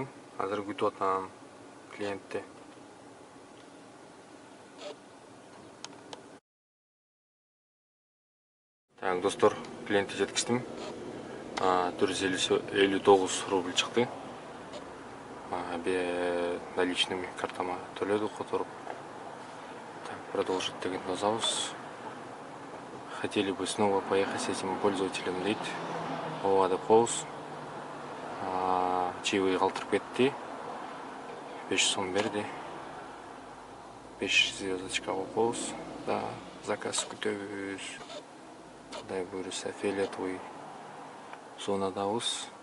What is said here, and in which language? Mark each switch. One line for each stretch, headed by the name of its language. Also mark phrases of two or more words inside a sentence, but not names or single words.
Kyrgyz: Азыр күтүп атам клиентти. Так, достор, клиентти жеткиздим. 459 рубль чыкты. Наличными картама төлөдүк которуп. Так, продолжить деген жазабыз.
Russian: Хотели бы снова поехать с этим пользователем дейт.
Kyrgyz: Ооба деп коебуз. Чаевые калтырып кетти. 500 сом берди. 5 звездочка коебуз. Да, заказ күтөбүз. Кудай буйрса фиолетовый зонадабыз.